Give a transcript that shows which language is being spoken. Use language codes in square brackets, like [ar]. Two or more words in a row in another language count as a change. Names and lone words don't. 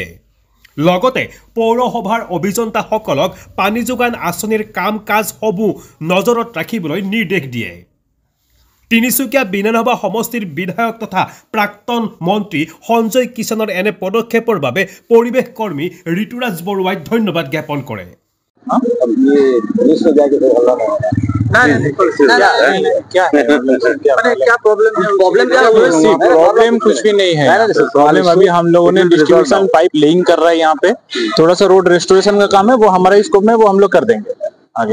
[as] লগতে পৌৰসভাৰ অভিযন্তাসকলক পানী যোগান আঁচনিৰ কাম কাজসমূহ নজৰত ৰাখিবলৈ নিৰ্দেশ দিয়ে। তিনিচুকীয়া বিধানসভা সমষ্টিৰ বিধায়ক তথা প্ৰাক্তন মন্ত্ৰী সঞ্জয় কিষাণৰ এনে পদক্ষেপৰ বাবে পৰিৱেশ কৰ্মী ঋতুৰাজ বৰুৱাই ধন্যবাদ জ্ঞাপন কৰে। [hi] प्रॉब्लम कुछ भी नहीं है। प्रॉब्लम अभी हम लोगों ने [en] distribution pipe laying [hi] कर रहा है यहाँ पे, थोड़ा सा [en] road restoration [hi] का काम है, वो हमारे स्कोप में, वो हम लोग कर देंगे आगे।